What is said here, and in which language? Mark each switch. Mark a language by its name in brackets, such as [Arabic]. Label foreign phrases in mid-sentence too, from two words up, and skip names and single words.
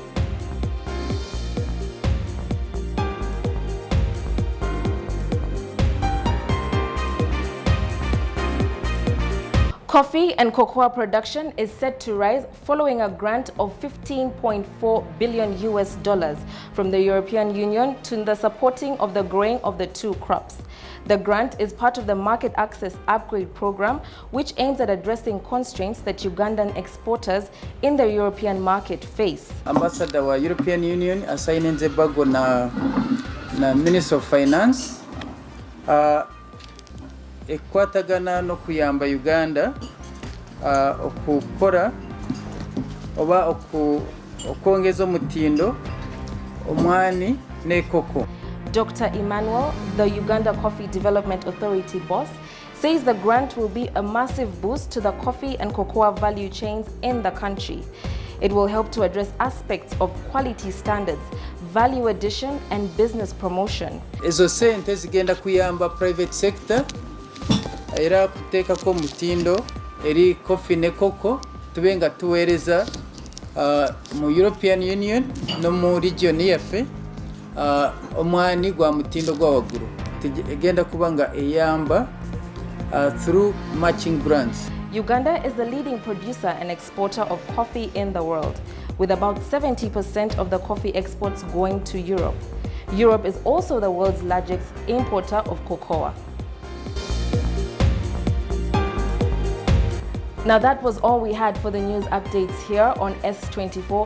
[English] Coffee and cocoa production is set to rise following a grant of $15.4 billion from the European Union to the supporting of the growing of the two crops. The grant is part of the Market Access Upgrade Program, which aims at addressing constraints that Ugandan exporters in the European market face. [Ganda] Ambassador wa European Union assigning Zebago na [English] Minister of Finance [Ganda] ekwatagana no kuyamba Uganda okukora oba okwongeza omutindo omwani ne koko. [English] Dr. Emmanuel, the Uganda Coffee Development Authority boss, says the grant will be a massive boost to the coffee and cocoa value chains in the country. It will help to address aspects of quality standards, value addition and business promotion. [Ganda] Ezo sente zigenda kuyamba [English] private sector [Ganda] era kuteekako omutindo eri coffee ne cocoa tubenga tuweereza mu European Union no mu region yaffe omwani gwa mutindo gwa waggulu egenda kubanga eyamba [English] through matching brands. Uganda is the leading producer and exporter of coffee in the world, with about 70% of the coffee exports going to Europe. Europe is also the world's largest importer of cocoa. Now that was all we had for the news updates here on S24.